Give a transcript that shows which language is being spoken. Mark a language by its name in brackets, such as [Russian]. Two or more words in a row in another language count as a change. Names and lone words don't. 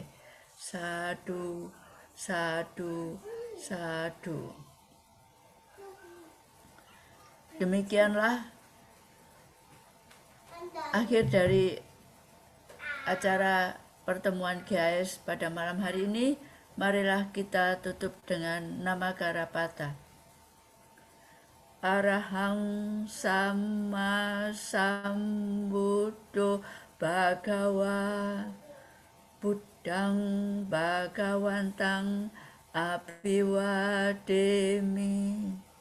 [Pali] Sadu, sadu, sadu. [Indonesian] Demikianlah akhir dari acara pertemuan GAS pada malam hari ini. Marilah kita tutup dengan Namakkara Patha. [Pali] Arahang Sama Sambuddho Bhagawa Buddhang Bhagawantang Abhiwademi.